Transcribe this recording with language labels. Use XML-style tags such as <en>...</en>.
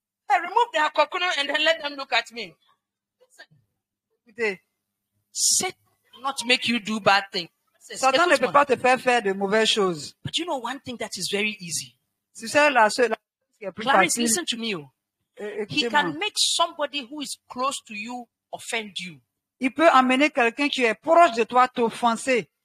<en>I remove their coconut and then let them look at me.</en> <fr>Écoutez,</fr> <en>Satan will not make you do bad things.</en> <fr>Satan ne peut pas te faire faire de mauvaises choses.</fr> <en>But you know one thing that is very easy.</en> <fr>C'est ça la chose qui est plus</fr> <en>Clarice,</en> <fr>facile.</fr> <en>listen to me. He</en> <fr>Écoutez-moi.</fr> <en>can make somebody who is close to you offend you.</en> <fr>Il peut amener quelqu'un qui est proche de toi t'offenser.</fr>